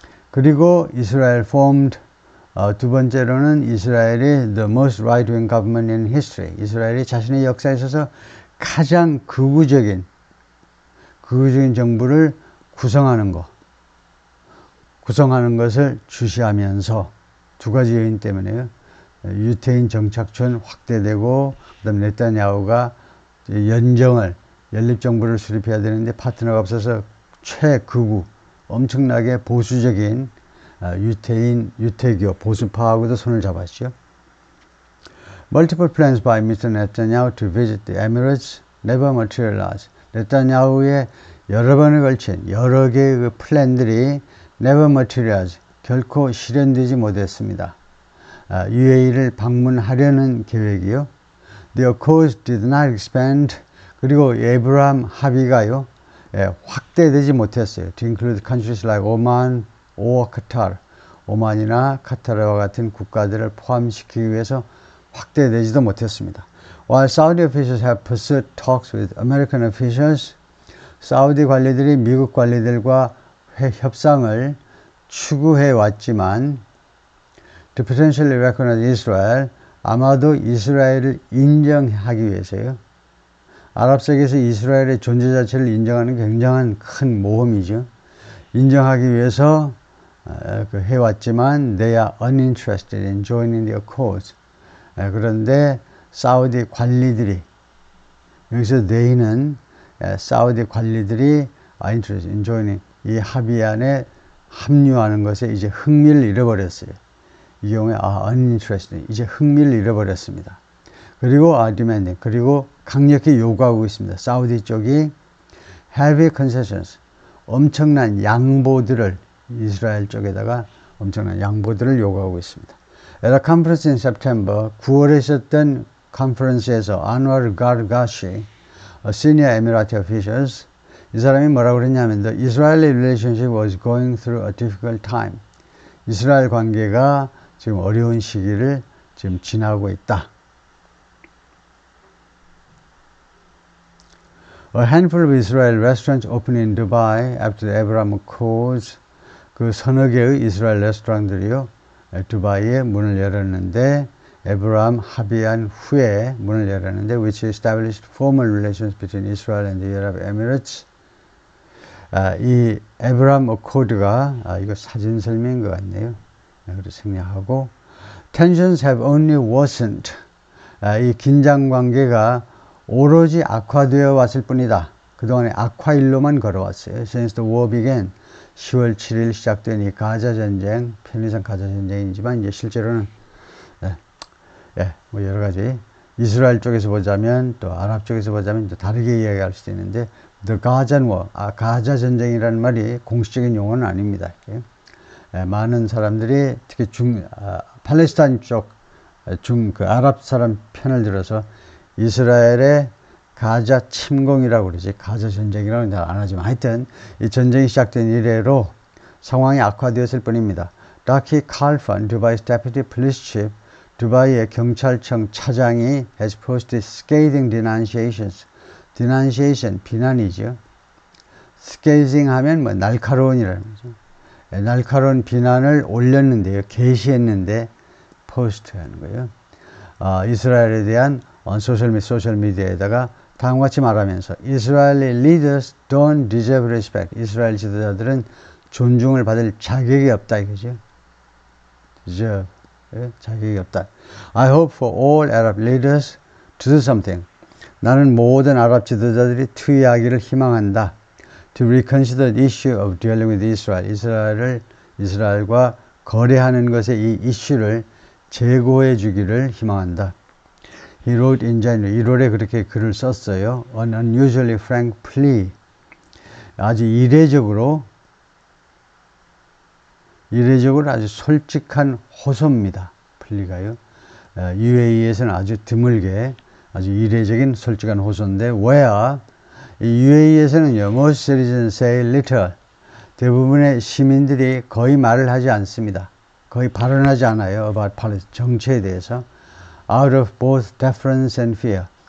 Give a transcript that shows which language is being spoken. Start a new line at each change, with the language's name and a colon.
Korean: 그리고 이스라엘
English: formed
Korean: 두 번째로는 이스라엘이
English: the most right-wing government in history.
Korean: 이스라엘이 자신의 역사에 있어서 가장 극우적인 정부를 구성하는 것을 주시하면서 두 가지 요인 때문에요. 유태인 정착촌 확대되고 그다음 네타냐후가 연립정부를 수립해야 되는데 파트너가 없어서 최극우 엄청나게 보수적인 유태교 보수파하고도 손을 잡았죠.
English: Multiple plans by Mr. Netanyahu to visit the Emirates never materialized.
Korean: 네타냐후의 여러 번에 걸친 여러 개의 그 플랜들이
English: never materialized.
Korean: 결코 실현되지 못했습니다. UAE를 방문하려는 계획이요.
English: The accords did not expand.
Korean: 그리고 에브라함 합의가요. 확대되지 못했어요.
English: To include countries like Oman or Qatar.
Korean: 오만이나 카타르와 같은 국가들을 포함시키기 위해서 확대되지도 못했습니다.
English: While Saudi officials have pursued talks with American officials,
Korean: 사우디 관리들이 미국 관리들과 협상을 추구해 왔지만
English: to potentially recognize Israel,
Korean: 아마도 이스라엘을 인정하기 위해서요. 아랍 세계에서 이스라엘의 존재 자체를 인정하는 굉장한 큰 모험이죠. 인정하기 위해서 해왔지만
English: they are uninterested in joining the accords.
Korean: 그런데 사우디 관리들이 여기서 they는 사우디 관리들이
English: are interested in joining
Korean: 이 합의안에 합류하는 것에 이제 흥미를 잃어버렸어요. 이 경우에 uninterested 이제 흥미를 잃어버렸습니다. 그리고 demanding 그리고 강력히 요구하고 있습니다. 사우디 쪽이
English: heavy concessions
Korean: 엄청난 양보들을 이스라엘 쪽에다가 엄청난 양보들을 요구하고 있습니다.
English: At a conference in September
Korean: 9월에 있었던 컨퍼런스에서
English: 안와르 가르가시 senior Emirati officials
Korean: 이 사람이 뭐라고 그랬냐면
English: the Israeli relationship was going through a difficult time.
Korean: 이스라엘 관계가 지금 어려운 시기를 지금 지나고 있다.
English: A handful of Israel restaurants opened in Dubai after the Abraham Accords.
Korean: 그 서너 개의 이스라엘 레스토랑들이요. 두바이에 문을 열었는데 에브라함 합의한 후에 문을 열었는데
English: which established formal relations between Israel and the Arab Emirates.
Korean: 이 에브라함 어코드가 이거 사진 설명인 것 같네요. 그렇게 생략하고
English: tensions have only worsened.
Korean: 이 긴장 관계가 오로지 악화되어 왔을 뿐이다. 그동안에 악화일로만 걸어왔어요.
English: Since the war began.
Korean: 10월 7일 시작된 이 가자 전쟁, 편의상 가자 전쟁이지만 이제 실제로는 뭐 여러 가지 이스라엘 쪽에서 보자면 또 아랍 쪽에서 보자면 또 다르게 이야기할 수도 있는데
English: the Gaza war,
Korean: 가자 전쟁이라는 말이 공식적인 용어는 아닙니다. 많은 사람들이 특히 팔레스타인 쪽 그 아랍 사람 편을 들어서 이스라엘의 가자 침공이라고 그러지 가자 전쟁이라고는 안 하지만 하여튼 이 전쟁이 시작된 이래로 상황이 악화되었을 뿐입니다.
English: 라키 칼판, 두바이's deputy police chief,
Korean: 두바이의 경찰청 차장이
English: has posted scathing denunciations.
Korean: denunciation, 비난이죠. scathing 하면 뭐 날카로운이라는 거죠. 날카로운 비난을 올렸는데요. 게시했는데 포스트하는 거예요. 이스라엘에 대한 소셜미디어에다가 다음과 같이 말하면서
English: Israeli leaders don't deserve respect.
Korean: 이스라엘 지도자들은 존중을 받을 자격이 없다 이거죠. deserve. 자격이 없다.
English: I hope for all Arab leaders to do something.
Korean: 나는 모든 아랍 지도자들이 투의하기를 희망한다.
English: To reconsider the issue of dealing with Israel.
Korean: 이스라엘과 거래하는 것의 이 이슈를 재고해 주기를 희망한다.
English: He wrote in January.
Korean: 1월에 그렇게 글을 썼어요.
English: An unusually frank plea.
Korean: 아주 이례적으로 아주 솔직한 호소입니다. 플리가요. UAE에서는 아주 드물게 아주 이례적인 솔직한 호소인데, where UAE에서는요,
English: most citizens say little.
Korean: 대부분의 시민들이 거의 말을 하지 않습니다. 거의 발언하지 않아요.
English: about policy,
Korean: 정치에 대해서.
English: out of both deference and fear.